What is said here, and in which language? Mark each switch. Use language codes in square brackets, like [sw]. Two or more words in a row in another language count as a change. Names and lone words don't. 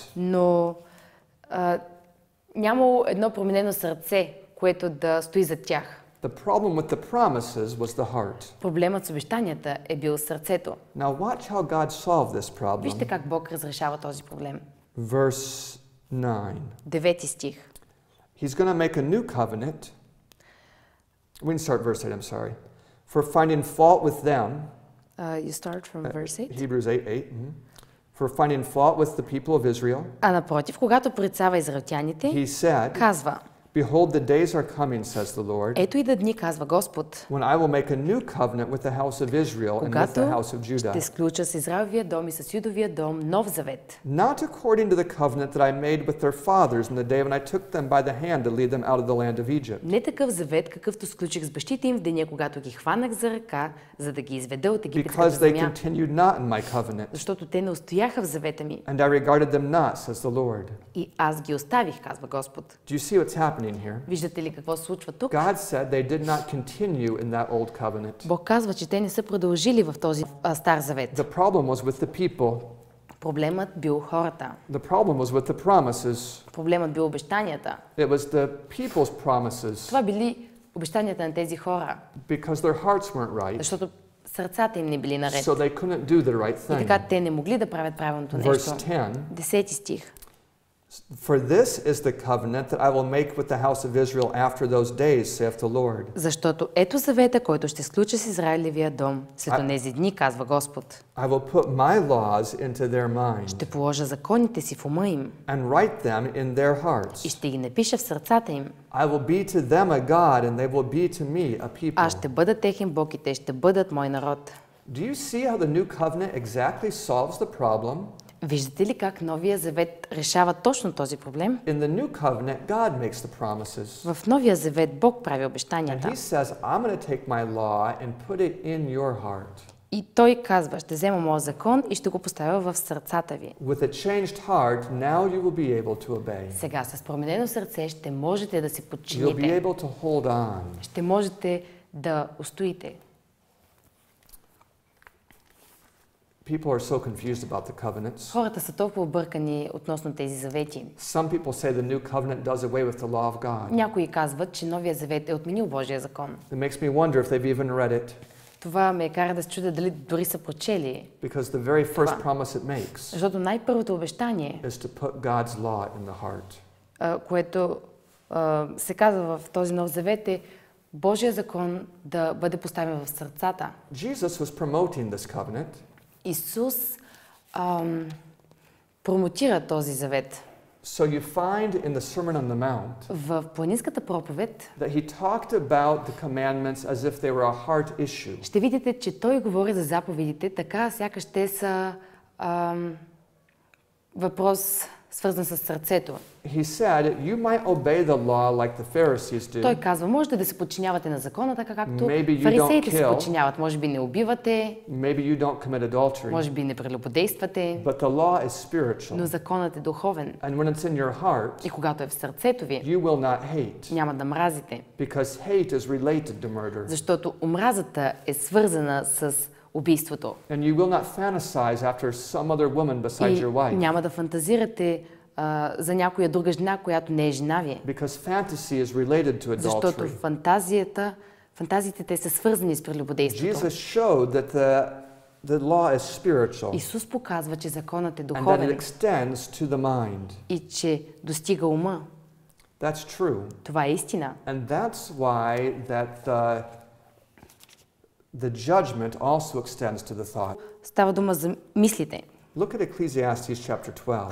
[bg] но нямало едно променено сърце, което да стои зад тях. [en] The problem with the promises was the heart. [bg] Проблемът с обещанията е бил сърцето. [en] Now watch how God solved this problem. [bg] Вижте как Бог разрешава този проблем. [en] Verse 9. [bg] 9 стих. [en] He's going to make a new covenant. We can start verse 8, I'm sorry. For finding fault with them. You start from verse 8. Hebrews 8:8. For finding fault with the people of Israel. [bg] А напротив, когато порицава израелтяните, [en] He said, [bg] казва: [en] Behold, the days are coming, says the Lord, [bg] ето идат дни, казва Господ, [en] when I will make a new covenant with the house of Israel and with the house of Judah. [bg] ще сключа с Израиловия дом и с Юдовия дом нов завет. [en] Not according to the covenant that I made with their fathers in the day when I took them by the hand to lead them out of the land of Egypt. [bg] Не такъв завет, какъвто сключих с бащите им в деня, когато ги хванах за ръка, за да ги изведа от египетската [en] Because they [bg] земя. [en] continued not in my covenant. [bg] Защото те не устояха в завета ми. [en] And I regarded them not, says the Lord. [bg] И аз ги оставих, казва Господ. [en] Do you see what's happening here? [bg] Виждате ли какво се случва тук? [en] God said they did not continue in that old covenant. [bg] Бог казва, че те не са продължили в този стар завет. [en] The problem was with the people. [bg] Проблемът бил хората. [en] The problem was with the promises. [bg] Проблемът бил обещанията. [en] It was the people's promises. [bg] Това били обещанията на тези хора. [en] Because their hearts weren't right. [bg] Защото сърцата им не били наред. [en] So they couldn't do the right [bg] И [en] thing. [bg] така те не могли да правят правилното нещо. [en] Verse 10. [bg] 10 стих. [en] For this is the covenant that I will make with the house of Israel after those days, saith the Lord. [bg] Защото ето завета, който ще сключа с Израилевия дом след онези дни, казва Господ. [en] I will put my laws into their mind. [bg] Ще положа законите си в ума им. [en] And write them in their hearts. [bg] И ще ги напиша в сърцата им. [en] I will be to them a God, and they will be to me a people. [bg] Аз ще бъда техен Бог и те ще бъдат мой народ. [en] Do you see how the new covenant exactly solves the problem? [bg] Виждате ли как новия завет решава точно този проблем? [en] In the new covenant, God makes the promises. [bg] В новия завет Бог прави [en] And [bg] обещанията. [en] he says, I'm going to take my law and put it in your heart. [bg] И той казва, ще взема моят закон и ще го поставя в сърцата ви. [en] With a changed heart, now you will be able to obey. [bg] Сега с променено сърце ще можете да се [en] You'll be [bg] подчините. [en] able to hold on. [bg] Ще можете да устоите. [en] People are so confused about the covenants. [bg] Хората са толкова объркани относно тези завети. [en] Some people say the new covenant does away with the law of God. [bg] Някои казват, че новия завет е отменил Божия закон. [en] It makes me wonder if they've even read it. [bg] Това ме кара да се чудя дали дори са прочели. [en] Because the very first promise it makes [bg] Защото най-първото обещание, [en] is to put God's law in the heart. [bg] което се казва в този нов завет е Божия закон да бъде поставен в сърцата. [en] Jesus was promoting this covenant. [bg] Исус промотира този завет. [en] So you find in the Sermon on the Mount [bg] В планинската проповед [en] that he talked about the commandments as if they were a heart issue. [bg] ще видите, че той говори за заповедите, така сякаш те са въпрос свързан с сърцето. [en] He said, you might obey the law like the Pharisees [bg] Той [en] do. [bg] казва, можете да се подчинявате на закона, така както [en] Maybe you [bg] фарисеите [en] don't [bg] се [en] kill. [bg] подчиняват. Може би не убивате, [en] Maybe you don't commit adultery. [bg] може би не прелюбодействате, [en] But the law is [bg] но [en] spiritual. [bg] законът е духовен. [en] And when it's in your heart, [bg] И когато е в сърцето ви, [en] you will not hate. [bg] няма да мразите, [en] Because hate is related to murder. [bg] защото омразата е свързана с убийството. [en] And you will not fantasize after some other woman besides [bg] И [en] your wife. [bg] няма да фантазирате за някоя друга жена, която не е жена ви. [en] Because fantasy is related to [bg] Защото [en] adultery. [bg] фантазиите те са свързани с прелюбодейството. [en] Jesus showed that the law is spiritual [bg] Исус показва, че законът е [en] and that it [bg] духовен [en] extends to the mind. [bg] и че достига ума. [en] That's true. [bg] Това е истина. [en] And that's why that the judgment also extends to the thought. [bg] Става дума за мислите. [en] Look at Ecclesiastes chapter 12.